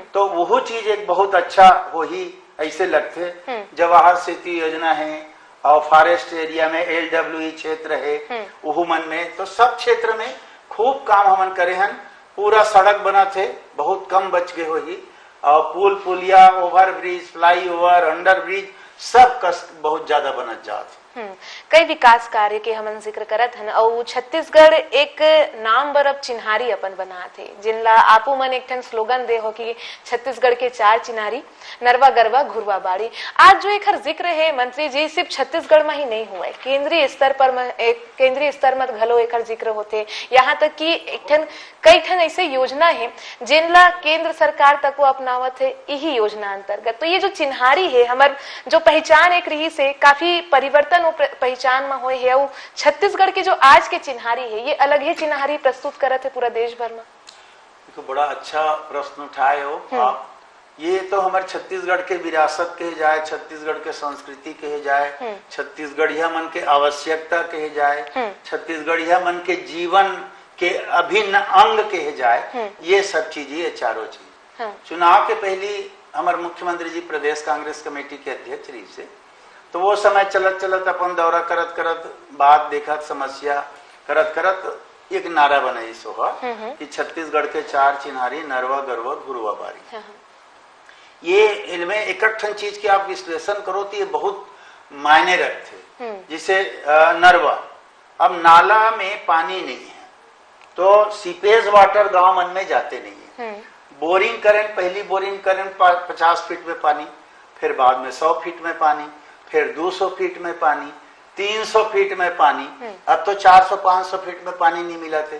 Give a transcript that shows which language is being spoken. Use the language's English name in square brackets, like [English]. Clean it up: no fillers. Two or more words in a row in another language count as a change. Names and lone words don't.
[Chhattisgarhi] तो वो चीज एक बहुत अच्छा हो ही ऐसे लगते। जवाहर सेतु योजना है और [English] forest area [Chhattisgarhi] में LWE क्षेत्र है उहू मन में, तो सब क्षेत्र में खूब काम हमन करे हैं। पूरा सड़क बना थे, बहुत कम बच गए हो ही, और पुलिया, [English] over bridge, fly over, under bridge [Chhattisgarhi] सब कस बहुत ज्यादा बनत जात। कई विकास कार्य के हमन जिक्र करत हन और छत्तीसगढ़ एक नाम बरब चिन्हारी अपन बना थे जिनला आपू मन एक ठन स्लोगन दे हो कि छत्तीसगढ़ के 4 चिन्हारी नरवा गरवा घुरवा बाड़ी। आज जो एक जिक्र है मंत्री जी सिर्फ छत्तीसगढ़ में ही नहीं हुआ है, केंद्रीय स्तर में घलो एक जिक्र होते, यहाँ तक कि एक ठन कई ठन ऐसे योजना है जिनला केंद्र सरकार तक वो अपनावत है यही योजना अंतर्गत। तो ये जो चिन्हारी है हमार जो पहचान एक रही से काफी परिवर्तन पहचान में हुए है और छत्तीसगढ़ की जो आज के चिन्हारी है ये अलग ही चिन्हारी प्रस्तुत करत है पूरा देश भर में। देखो बड़ा अच्छा प्रश्न उठाए हो आप। ये तो हमारे छत्तीसगढ़ के विरासत कहे जाए, छत्तीसगढ़ के संस्कृति कहे जाए, छत्तीसगढ़िया मन के आवश्यकता कहे जाए, छत्तीसगढ़िया मन के जीवन के अभिन्न अंग कहे जाए, ये सब चीज ये चारों चीज। चुनाव के पहले हमारे मुख्यमंत्री जी प्रदेश कांग्रेस कमेटी के अध्यक्ष रही से, तो वो समय चलत चलत अपन दौरा करत करत बात देखत समस्या करत करत एक नारा बनाई सोहा कि छत्तीसगढ़ के 4 चिन्हारी नरवा गरवा घुरवा बारी। ये इनमें इकट्ठन चीज की आप विश्लेषण करो तो ये बहुत मायने रखते। जिसे नरवा, अब नाला में पानी नहीं है तो [English] seepage water [Chhattisgarhi] गांव मन में जाते नहीं है। बोरिंग करें, पहली बोरिंग करें 50 फीट में पानी, फिर बाद में 100 फीट में पानी, फिर 200 फीट में पानी, 300 फीट में पानी, अब तो 400-500 फीट में पानी नहीं मिला थे।